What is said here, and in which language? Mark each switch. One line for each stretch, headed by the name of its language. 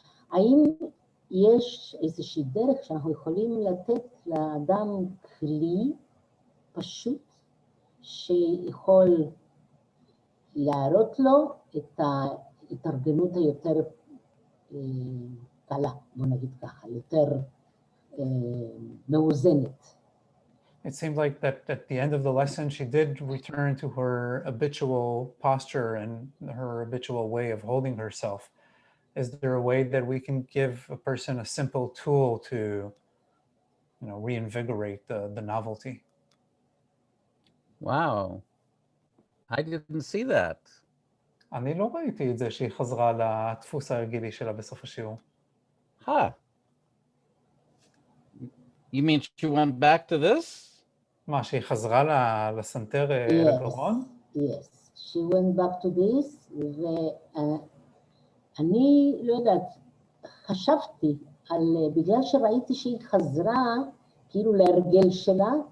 Hebrew: האם יש איזושהי דרך שאנחנו יכולים לתת לאדם כלי פשוט שיכול להראות לו את ההתארגנות היותר קלה, בוא נגיד ככה, יותר מאוזנת.
English: It seemed like that at the end of the lesson she did return to her habitual posture and her habitual way of holding herself. Is there a way that we can give a person a simple tool to, reinvigorate the novelty? Wow, I didn't see that.
Hebrew: אני לא ראיתי את זה שהיא חזרה לדפוס הרגילי שלה בסוף השיעור. Huh.
English: You mean she went back to this?
Hebrew: מה, שהיא חזרה לסנטר הגרון?
English: Yes, she went back to this,
Hebrew: אני לא יודעת, חשבתי בגלל שראיתי שהיא חזרה כאילו להרגל שלה,